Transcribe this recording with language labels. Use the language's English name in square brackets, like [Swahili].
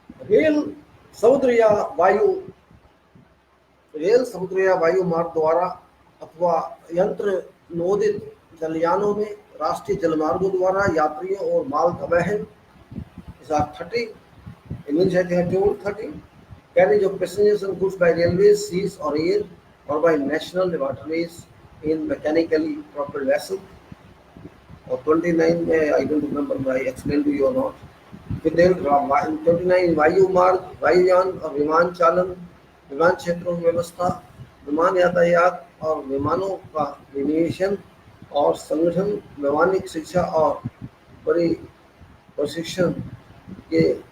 [Hindi] Rail समुद्र या वायु रेल समुद्र या वायु मार्ग द्वारा अथवा यंत्र नोदित जलयानों में राष्ट्रीय जलमार्गों द्वारा यात्रियों और माल का वहन। [English] 30 English I think I told 30 carriage of passengers and goods by railways, seas or air, or by national waterways in mechanically propelled vessel. Or 29 I don't remember I explained to you or not. [Hindi] फिर 29 वायु मार्ग, वायुयान और विमान चालन, विमान क्षेत्रों की व्यवस्था, विमान यातायात और विमानों का विनिवेशन और संगठन, वैमानिक शिक्षा और प्रशिक्षण के